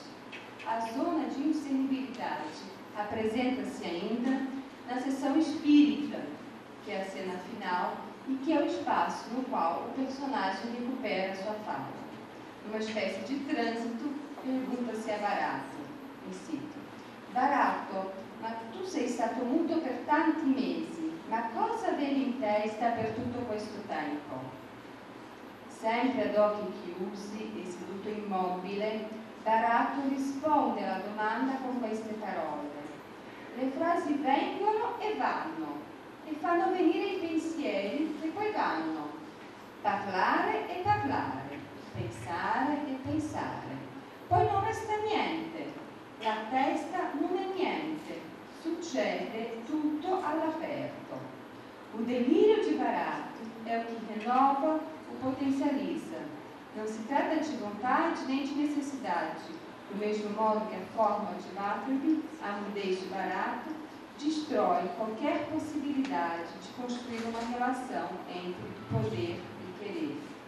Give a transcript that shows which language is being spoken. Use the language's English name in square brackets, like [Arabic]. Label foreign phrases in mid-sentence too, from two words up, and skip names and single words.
[Portuguese] A zona de indiscernibilidade apresenta-se ainda na seção espírita, que é a cena final, e que é o espaço no qual o personagem recupera sua fala. Numa espécie de trânsito, pergunta-se a Barato, e cito: Barato, [Italian] ma tu sei stato muto per tanti mesi, ma cosa avevi in testa per tutto questo tempo? Sempre ad occhi chiusi e seduto immobile, Barato risponde alla domanda con queste parole. Le frasi vengono e vanno, e fanno venire i pensieri e poi vanno. Parlare e parlare, pensare e pensare. Poi non resta niente, la testa non è niente, succede tutto all'aperto. [Portuguese] O delírio de Barato é o que renova, o potencializa. Não se trata de vontade nem de necessidade, do mesmo modo que a forma de Latrobe, a mudez de Barato, destrói qualquer possibilidade de construir uma relação entre poder e querer.